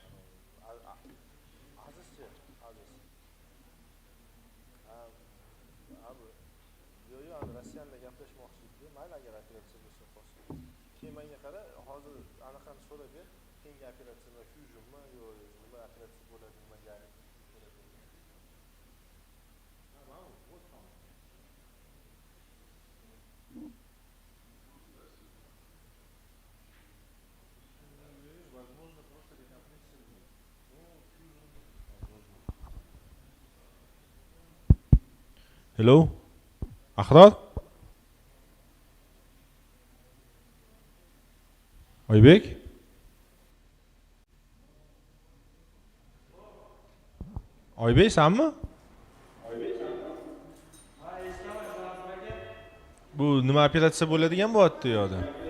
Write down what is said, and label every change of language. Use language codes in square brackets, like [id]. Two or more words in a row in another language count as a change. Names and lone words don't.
[uz] Azizchi, Aziz. Yo'q, Rossiyaga gaplashmoqchi edim. Mayli, agar operatsiya bo'lsa qo'shsin. Keyin menga qara, hozir anaqani so'rab ber. Keyingi operatsiya fusionmi yo nima operatsiya bo'ladi, nimaga bo'ladi. [ru] Возможно, просто рекомпрессия. [uz] Hello? Ahror? Oybek? Oybek sanmi? Bu nima operatsiya bo'ladigan bo'lyapti u yoqda?